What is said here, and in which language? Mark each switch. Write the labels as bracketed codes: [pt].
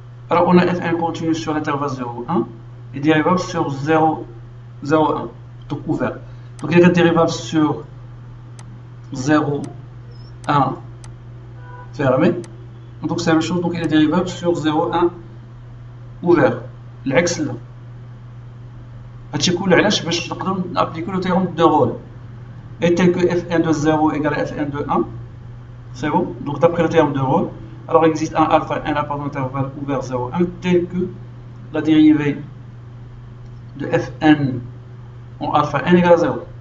[fr] Alors, on a fn continu sur l'intervalle 0, 1 et dérivable sur 0, 0, 1. Donc, ouvert. Donc, il est dérivable sur 0, 1 fermé. Donc, c'est la même chose. Donc, il est dérivable sur 0, 1 ouvert. L'axe là. [ar] هادشي كله علاش باش نقدروا نابليكو لو théorème de Rolle. [fr] Et tel que fn de 0 égale à fn de 1, c'est bon. Donc d'après le théorème de Rolle, alors il existe un alpha n à part d'intervalle ouvert 0, 1, tel que la dérivée de fn en alpha n égale à 0.